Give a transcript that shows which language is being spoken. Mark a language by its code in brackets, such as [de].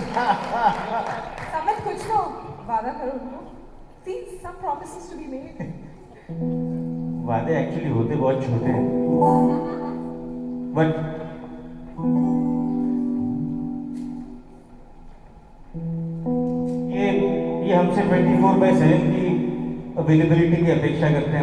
[hi] Samit, कुछ तो वादा करो उनको. [en] See, some promises to be made. [hi] वादे एक्चुअली होते बहुत छोटे हैं. बट ये हमसे 24/7 की अवेलेबिलिटी की अपेक्षा करते हैं.